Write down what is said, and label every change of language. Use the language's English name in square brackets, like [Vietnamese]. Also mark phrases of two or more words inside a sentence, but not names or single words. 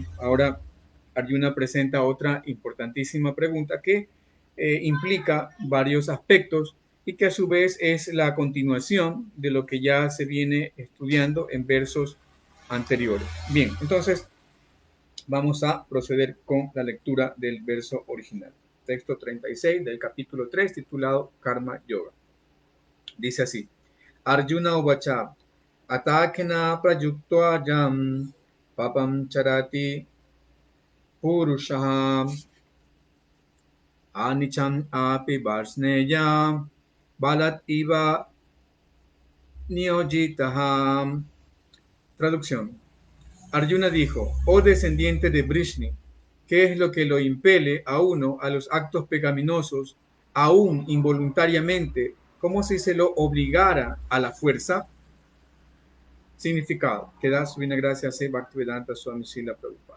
[Spanish] Ahora Arjuna presenta otra importantísima pregunta que implica varios aspectos y que a su vez es la continuación de lo que ya se viene estudiando en versos anteriores. Bien, entonces vamos a proceder con la lectura del verso original. Texto 36 del capítulo 3 titulado Karma Yoga. Dice así: [Sanskrit] अर्जुन उवाच अथकेन प्रयुक्तो ऽयं पापं चरति पूरुषः अनिच्छन् अपि वार्ष्णेय बलाद् इव नियोजितः. [Spanish] Traducción. Arjuna dijo: oh descendiente de Vrishni, ¿qué es lo que lo impele a uno a los actos pecaminosos, aún involuntariamente, como si se lo obligara a la fuerza? Significado que da su divina gracia a Bhaktivedanta Swami Srila Prabhupada.